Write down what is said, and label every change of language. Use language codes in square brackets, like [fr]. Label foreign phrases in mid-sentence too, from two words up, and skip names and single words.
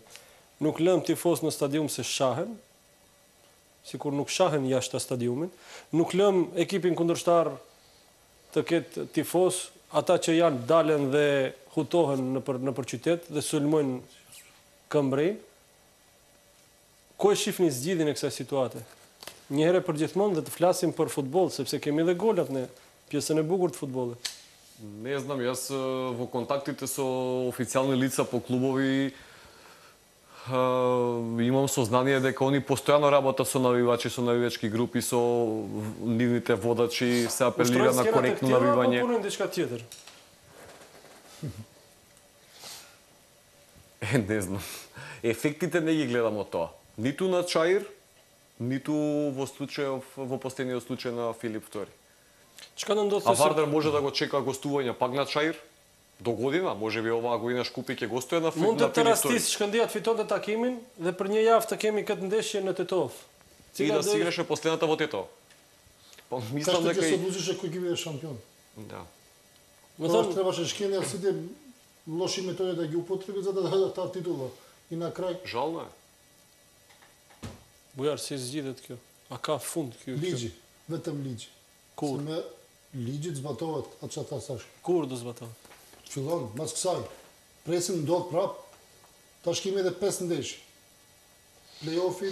[sq] Nuk lëm tifos në stadium se shahen, sikur nuk shahen jashtë stadiumit, nuk lëm ekipin kundërshtar të ketë tifos, ata që janë dalen dhe hutohen në për qytet dhe sulmojnë këmbrin. Ku e shifni zgjidhjen e kësaj situate? Një herë për gjithmonë dhe të flasim për futboll, sepse kemi dhe golat në pjesën e bukur të futbollit. [mk] Не знам, јас во контактите со официјални лица по клубови имам сознание дека они постојано работат со навивачи, со навивачки групи, со нивните водачи, се апелира на коректно навивање. [sq] Punojnë diçka tjetër. [mk] Не знам. Ефектите не ги гледам од тоа. Ниту на Чаир, ниту во последниот случај на Филип II. А Вардар може да го чека гостување пак на Чаир до година, може би оваа година Шкупи ќе гостува на Филип II. [sq] Mund të rastis Shkëndija të fitonte takimin dhe për një javë të kemi këtë ndeshje në Tetov. [mk] И да си играше последната во Тетово. Па мислам дека се odlučiše кој ќе биде шампион. Да. Тоа требаше шкендија сите лоши методи да ги употреби за да дадат таа титула. И на крај Жално е. [sq] Bujar, si zgjidhet kjo? A ka fund kjo? Ligji, vetëm ligji. Kur? Se me ligjit zbatohet atë që ta thash. Kur do zbatohet? Fillon, mas kësaj. Presim ndodh prap. Tash kemi edhe 5 ndeshje. Play-offi.